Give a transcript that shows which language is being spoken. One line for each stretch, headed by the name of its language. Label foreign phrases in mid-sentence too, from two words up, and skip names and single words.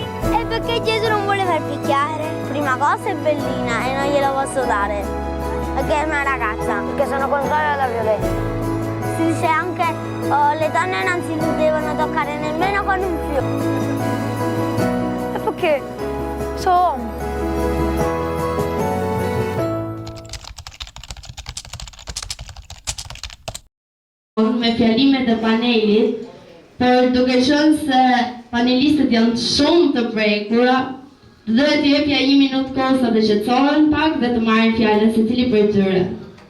Italian: E perché Gesù non vuole far picchiare. Prima cosa è bellina e non glielo posso dare. Perché è una ragazza. Perché sono contraria alla violenza. Si dice anche le donne non si devono toccare nemmeno con un fiore. E perché? Sono uomo.
Albanian: Me fjalimet e panelit, për duke qenë se panelistët janë shumë të prekura, dhe t'jepja 1 minutë kohë sa të qetësohen pak dhe të marrin fjalën secili prej tyre.